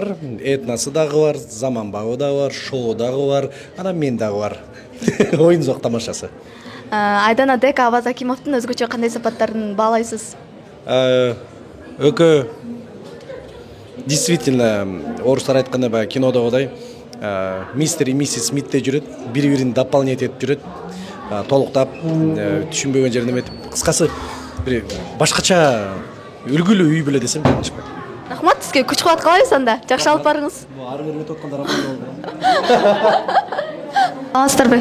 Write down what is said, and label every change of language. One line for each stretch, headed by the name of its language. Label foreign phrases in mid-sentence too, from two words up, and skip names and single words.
Kyrgyz: Этносы дагы бар, заманбабы дагы бар, шоу дагы бар, анан мен дагы бар. Оюн зок тамашасы. Айдана Дека, Аваз Акимовдун өзгөчө кандай сапаттарын баалайсыз? Өкө действительно орустар айткандай баягы кинодогудай мистер и миссис Смитте жүрөт, бири-бирин дополнять этип жүрөт, толуктап, түшүнбөгөн жерин эметип, кыскасы бир башкача үлгүлүү үй бүлө десем жаңылышпайт. Рахмат, сизге күч кубат каалайбыз анда. Жакшы алып барыңыз. Ары бери өтүп атканда рахмат болду. Саламатсыздарбы?